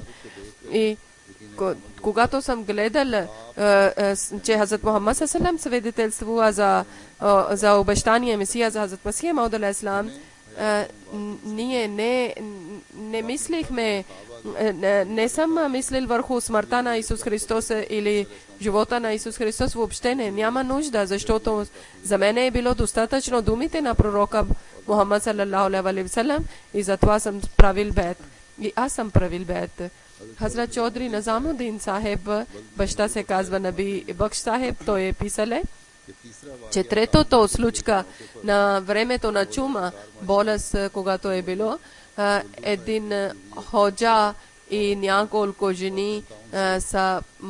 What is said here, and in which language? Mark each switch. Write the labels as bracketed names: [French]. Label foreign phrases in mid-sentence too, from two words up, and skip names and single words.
[Bulgarian] И когато съм гледал, че Хазрат Мухаммад салам свидетелствува за обещания Месия за Хазрат Масия Мауд алейхиссалам, ние не мислихме, не съм мислил върху смъртта на Исус Христос или живота на Исус Христос, въобще няма нужда, защото за мен е било достатъчно думите на пророка Мухаммад [Arabic] صلى الله عليه وسلم [Bulgarian] и затова съм правил бед. И аз съм правил бед. Хазрат Чодри Назамудин Сахеб, баща се казва Наби Бакш Сахеб, той е писале, че третото случка на времето на чума, болест, когато е било, един ходжа и няколко жени са